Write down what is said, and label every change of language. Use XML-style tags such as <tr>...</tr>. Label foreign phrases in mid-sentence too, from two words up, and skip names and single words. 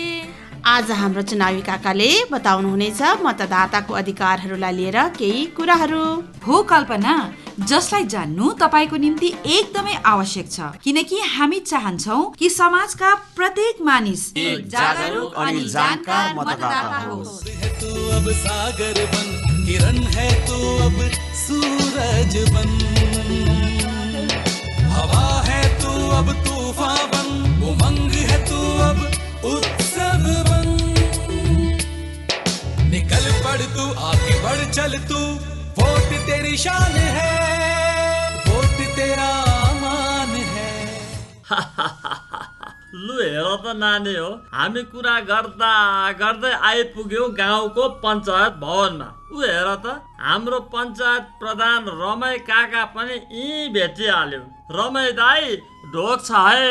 <ne>आज हाम्रो चुनावी काकाले बताउनुहुनेछ मतदाताको अधिकारहरूलाई लिएर केही कुराहरू। हो कल्पना, जसलाई जान्नु तपाईको निम्ति एकदमै आवश्यक छ, किनकि हामी चाहन्छौं कि समाजका प्रत्येक मानिस एक जागरुक अनि जानकार मतदाता होस्।</ne> <hi>तू अब सागर बन, किरण है तू अब सूरज बन, हवा है तू अब तूफान बन, उमंग है तू अब उत्सव बन। निकल पड़ तू, आगे बढ़ चल तू, वोट तेरी शान है, वोट तेरा मान है।</hi> <ne>लु हेर त नानी हो, हामी कुरा गर्दा गर्दै आइपुग्यौं गाउँको पञ्चायत भवनमा। उ हेर त, हाम्रो पञ्चायत प्रधान रमाई काका पनि यहीँ भेटिहाल्यो। रमाई दाई, ढोक छ है।</ne>